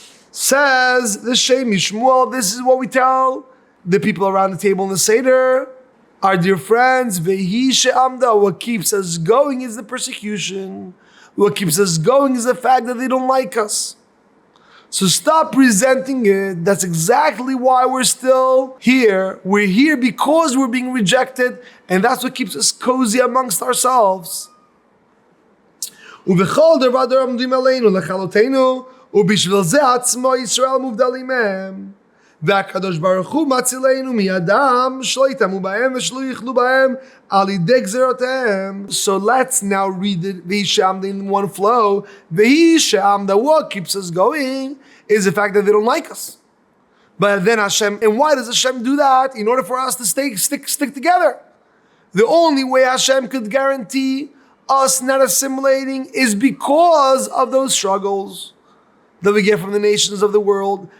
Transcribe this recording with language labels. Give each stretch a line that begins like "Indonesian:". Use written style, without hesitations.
English: Says the Shem Mishmuel, this is what we tell the people around the table in the Seder, our dear friends, Vehi Sheamda, what keeps us going is the persecution. What keeps us going is the fact that they don't like us. So stop resenting it. That's exactly why we're still here. We're here because we're being rejected, and that's what keeps us cozy amongst ourselves.
Hebrew: ובכל דבר דור עומדים עלינו לכלותנו, ובשביל זה עצמו ישראל מובדלים מהם. והקדוש ברוך הוא מצילנו מידם, שלא יטמאו בהם ושלא יאכלו בהם על ידי גזירותיהם.
English: So let's now read it, Vehi Sheamda in one flow. Vehi Sheamda, what keeps us going is the fact that they don't like us. But then Hashem, and why does Hashem do that? In order for us to stick together. The only way Hashem could guarantee us not assimilating is because of those struggles that we get from the nations of the world.